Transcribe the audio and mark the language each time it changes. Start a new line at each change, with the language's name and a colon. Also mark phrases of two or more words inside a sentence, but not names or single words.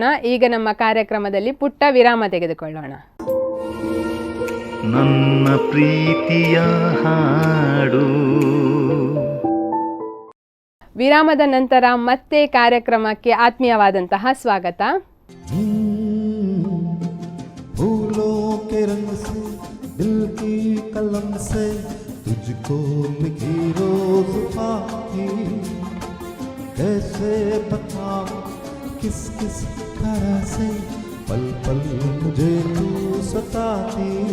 Kannada: ಈಗ ನಮ್ಮ ಕಾರ್ಯಕ್ರಮದಲ್ಲಿ ಪುಟ್ಟ ವಿರಾಮ ತೆಗೆದುಕೊಳ್ಳೋಣ. ನನ್ನ ಪ್ರೀತಿಯ ಹಾಡು. ವಿರಾಮದ ನಂತರ ಮತ್ತೆ ಕಾರ್ಯಕ್ರಮಕ್ಕೆ ಆತ್ಮೀಯವಾದಂತಹ ಸ್ವಾಗತ.
Hindi: फूलों के रंग से दिल की कलम से तुझको लिखी रोज पाती, कैसे बताऊं किस किस तरह से पल पल मुझे तू सताती,